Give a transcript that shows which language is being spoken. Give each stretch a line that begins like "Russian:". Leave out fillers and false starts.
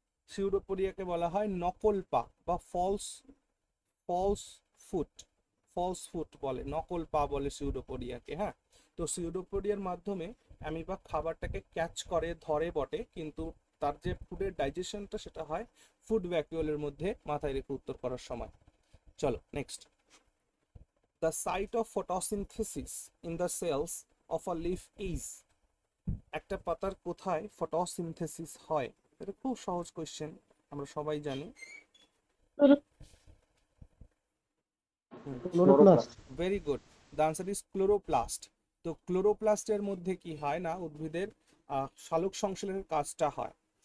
Bangla: সিউডোপোডিয়াকে বলা হয় নকল পা বা false false foot. False foot বলে, নকল পা বলে সিউডোপোডিয়াকে। হ্যাঁ, তো সিউডোপোডিয়ার মাধ্যমে অ্যামিবা খাবারটাকে ক্যাচ করে, ধরে বটে, কিন্তু তার যে ফুডের ডাইজেশনটা সেটা হয় ফুড ভ্যাকুয়ালের মধ্যে। মাথায় রেখে উত্তর করার সময়। চলো next.
English: The site of photosynthesis in the cells of a leaf is।
Bangla: একটা পাতার কোথায় ফটোসিনথেসিস হয়? এটা খুব সহজ কোয়েশ্চেন, আমরা সবাই জানি।
English: Very good, the answer is chloroplast.
Bangla: তো ক্লোরোপ্লাস্টের মধ্যে কি হয় না, উদ্ভিদের সালোক সংশ্লেষের কাজটা হয়।